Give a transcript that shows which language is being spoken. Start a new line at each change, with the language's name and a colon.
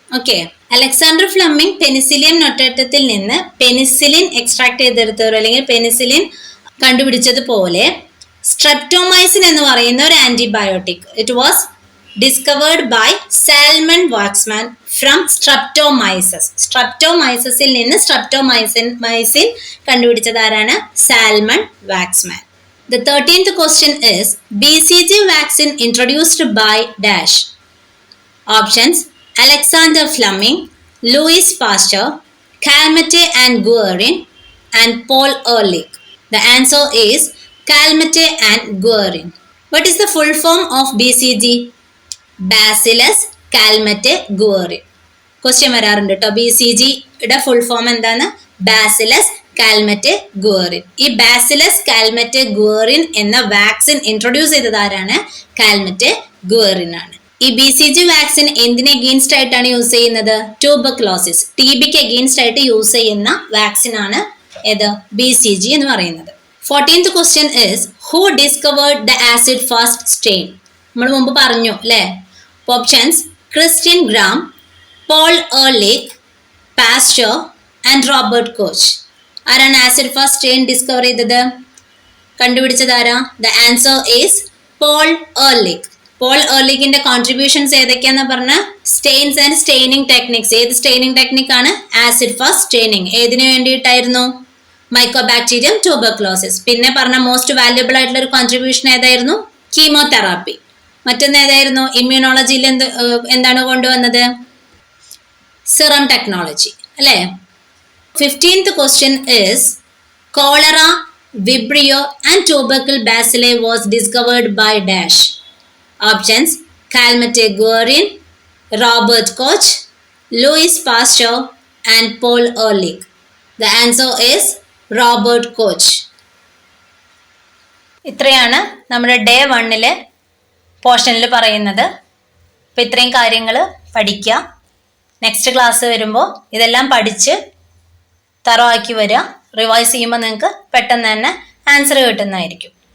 Malayalam: Okay, Alexander Fleming Penicillium നൊട്ടേറ്റത്തിൽ നിന്ന് penicillin extract ചെയ്തെടുത്തവർ അല്ലെങ്കിൽ penicillin കണ്ടുപിടിച്ചതുപോലെ streptomycin എന്ന് പറയുന്ന ഒരു antibiotic
English: It was discovered by Selman Waksman from Streptomyces.
Malayalam: സ്ട്രെപ്റ്റോമൈസസിൽ നിന്ന് സ്ട്രെപ്റ്റോമൈസിൻ കണ്ടുപിടിച്ചത് ആരാണ്? Salmon Waksman.
English: The 13th question is BCG vaccine introduced by dash. Options: Alexander Fleming, Louis Pasteur, Calmette and Guerin, and Paul Ehrlich. The answer is Calmette and Guerin. What is the full form of BCG? Bacillus calmette guerin.
Malayalam: Question വരാറുണ്ട് കേട്ടോ. BCG യുടെ full form എന്താണ്? Bacillus കാൽമറ്റെ ഗുവറിൻ. ഈ bacillus കാൽമറ്റെ ഗുവറിൻ എന്ന vaccine introduce ചെയ്തത് ആരാണ്? കാൽമറ്റെ ഗുവറിൻ ആണ്. ഈ BCG വാക്സിൻ എന്തിനെ അഗെയിൻസ്റ്റ് ആയിട്ടാണ് യൂസ് ചെയ്യുന്നത്? ട്യൂബർക്ലോസിസ്, TBക്ക് അഗെയിൻസ്റ്റ് ആയിട്ട് യൂസ് ചെയ്യുന്ന വാക്സിൻ ആണ് ഏത്? BCG എന്ന് പറയുന്നത്.
English: 14th question is who discovered the acid fast strain?
Malayalam: നമ്മൾ മുമ്പ് പറഞ്ഞു അല്ലേ?
English: Options: Christian Gram, Paul Ehrlich, Pasteur and Robert Koch.
Malayalam: ആരാണ് ആസിഡ് ഫാസ്റ്റ് സ്ട്രെയിൻ ഡിസ്കവർ ചെയ്തത്? കണ്ടുപിടിച്ചത് ആരാ?
English: The answer is Paul Ehrlich.
Malayalam: Paul എർലിക്കിന്റെ contributions ഏതൊക്കെയാന്ന് പറഞ്ഞ സ്റ്റെയിൻസ് ആൻഡ് സ്റ്റെയിനിങ് ടെക്നിക്സ്. ഏത് സ്റ്റെയിനിങ് ടെക്നിക് ആണ്? Acid fast staining. ഏതിനു വേണ്ടിയിട്ടായിരുന്നു? Mycobacterium tuberculosis. പിന്നെ പറഞ്ഞ മോസ്റ്റ് വാല്യുബിൾ ആയിട്ടുള്ള ഒരു കോൺട്രിബ്യൂഷൻ ഏതായിരുന്നു? കീമോതെറാപ്പി. മറ്റൊന്ന് ഏതായിരുന്നു? ഇമ്മ്യൂണോളജിയിൽ എന്താണ് കൊണ്ടുവന്നത്? സിറം ടെക്നോളജി അല്ലേ?
English: 15th question is cholera, vibrio and tubercle bacilli was discovered by dash. Options: Calmette Guerin, Robert Koch, Louis Pasteur and Paul Ehrlich. The answer is Robert Koch.
Malayalam: ഇത്രയാണ് നമ്മുടെ day 1 പോർഷനിൽ പറയുന്നത്. അപ്പം ഇത്രയും കാര്യങ്ങൾ പഠിക്കുക. നെക്സ്റ്റ് ക്ലാസ് വരുമ്പോൾ ഇതെല്ലാം പഠിച്ച് തറവാക്കി വരിക. റിവൈസ് ചെയ്യുമ്പോൾ നിങ്ങൾക്ക് പെട്ടെന്ന് തന്നെ ആൻസർ കിട്ടുന്നതായിരിക്കും.